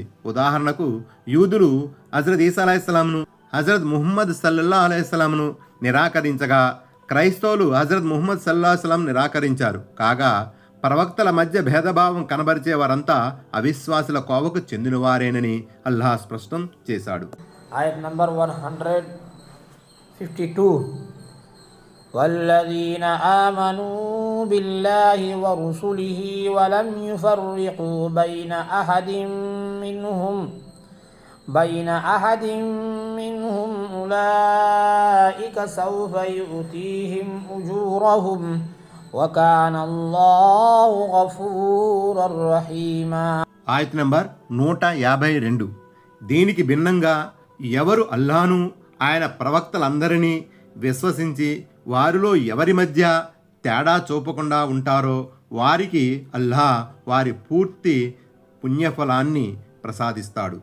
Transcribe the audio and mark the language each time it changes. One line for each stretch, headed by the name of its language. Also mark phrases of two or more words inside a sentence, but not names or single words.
Telugu: ఉదాహరణకు, యూదులు హజరత్ ఈసా అలైహిస్సలాంను, హజరత్ ముహమ్మద్
Arabic: صلى الله عليه السلام
Telugu: నిరాకరించగా, క్రైస్తవులు హజరత్ ముహమ్మద్
Arabic: صلى الله عليه وسلم
Telugu: నిరాకరించారు. కాగా ప్రవక్తల మధ్య భేదభావం కనబరిచే వారంతా అవిశ్వాసుల కోవకు చెందినవారేనని అల్లాహ్ స్పష్టం చేశాడు. ఆయత్ నంబర్ 152.
Arabic: والذين آمنوا بالله ورسله ولم يفرقوا بين أحد منهم أولئك سوف يؤتيهم أجورهم وكان الله غفورا رحيما.
Telugu: ఆయత్ నంబర్ 152. దీనికి భిన్నంగా ఎవరు అల్లాను ఆయన ప్రవక్తలందరినీ విశ్వసించి వారిలో ఎవరి మధ్య తేడా చూపకుండా ఉంటారో వారికి అల్లాహ్ వారి పూర్తి పుణ్యఫలాన్ని ప్రసాదిస్తాడు.